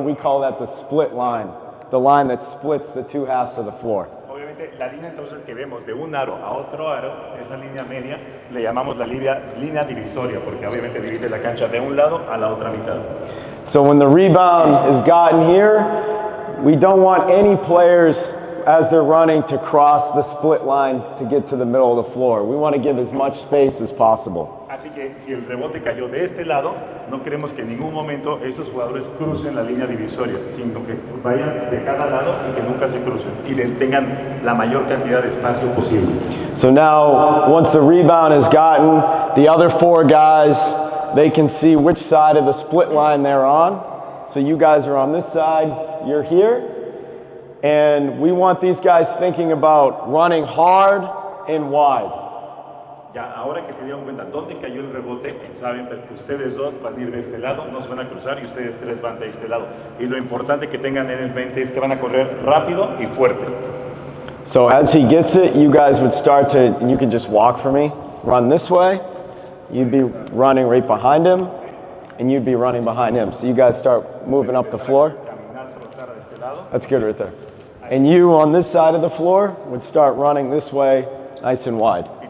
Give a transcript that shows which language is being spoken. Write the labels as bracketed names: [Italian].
[English] We call that the split line, the line that splits the 2 halves of the floor. [Spanish] Obviamente, la línea entonces que vemos de un aro a otro aro, esa línea media, le llamamos la línea divisoria, porque obviamente divide la cancha de un lado a la otra mitad. [English] So when the rebound is gotten here, we don't want any players as they're running to cross the split line to get to the middle of the floor. We want to give as much space as possible. [Spanish] Así que si el rebote cayó de este lado, no queremos que en ningún momento estos jugadores crucen la línea divisoria, sino que vayan de cada lado y que nunca se crucen y tengan la mayor cantidad de espacio posible. [English] So now, once the rebound is gotten, the other 4 guys, they can see which side of the split line they're on. So you guys are on this side, you're here. And we want these guys thinking about running hard and wide. [Spanish] Ya, ahora que se dieron cuenta dónde cayó el rebote, saben que ustedes dos van a ir de este lado, no se van a cruzar y ustedes 3 van de este lado. Y lo importante que tengan en mente es que van a correr rápido y fuerte. [English] So as he gets it, you guys would start to, and you can just walk for me, run this way. You'd be running right behind him, and you'd be running behind him. So you guys start moving up the floor. That's good right there. And you on this side of the floor would start running this way, nice and wide.